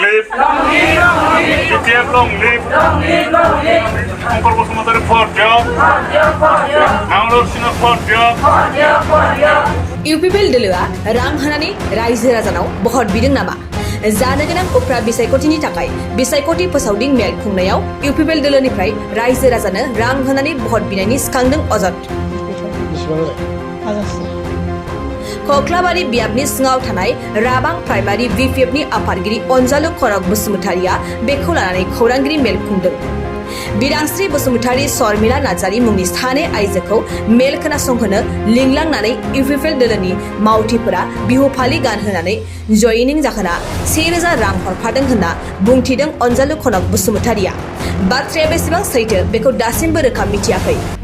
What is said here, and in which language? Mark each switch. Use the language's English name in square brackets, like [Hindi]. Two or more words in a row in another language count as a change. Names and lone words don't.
[English] live. UPF long live. Angkor Bosumatarie for job. Nanglor Sina for job. [Bodo] UPL दलोआ रां होनानै रायजो राजानाव बहत बिदों नामा जानो गोनां उफ्रा बिसायख'थिनि थाखाय बिसायख'थि फोसावदिं मेल खुंनायाव UPL दलोनिफ्राय रायजो राजानो रां होनानै बहत बिनायनि सिखांदों अजद कक्लाबारि बियाबनि सिङाव थानाय राबां प्राइमारि BPFनि आफादगिरि अनजालु खरक बसुमतारिया बेखौ लानानै खौरांगिरि मेल खुंदों बिरांस्रि बसुमतारि शर्मिला नार्जारि मुंनि सानै आइजोखौ मेल खोनासंहोनो लिंलांनानै UPL दलोनि मावथिफोरा बिहु फालि गानहोनानै जयनिं जाहोना 1000 रां हरफादों होनना बुंथिदों अनजालु खरक बसुमतारिया बाथ्राया बेसेबां सैथो बेखौ दासिमबो रोखा मिथियाखै